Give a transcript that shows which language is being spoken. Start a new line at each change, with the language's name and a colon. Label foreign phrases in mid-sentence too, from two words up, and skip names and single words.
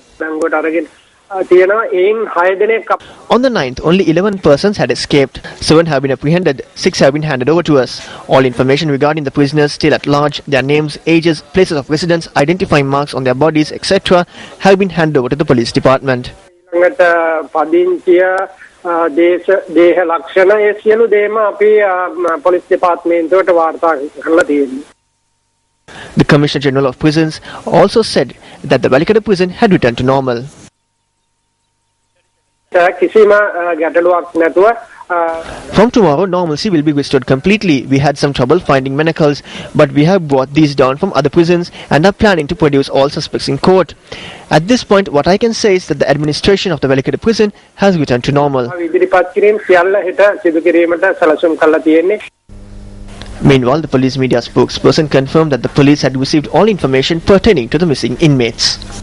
English: On the 9th, only 11 persons had escaped. 7 have been apprehended, 6 have been handed over to us. All information regarding the prisoners still at large, their names, ages, places of residence, identifying marks on their bodies, etc. have been handed over to the police department.
Sinhala: දේහ ලක්ෂණ ඒ සියලු දේම අපි පොලිස් දෙපාර්තමේන්තුවට වාර්තා කරලා තියෙනවා.
English: The Commissioner General of Prisons also said that the Welikada prison had returned to normal.
Sinhala: කිසිම ගැටලුවක් නැතුව
English: From tomorrow, normalcy will be restored completely. We had some trouble finding manacles, but we have brought these down from other prisons and are planning to produce all suspects in court. At this point, what I can say is that the administration of the Welikada prison has returned to normal. Meanwhile, the police media spokesperson confirmed that the police had received all information pertaining to the missing inmates.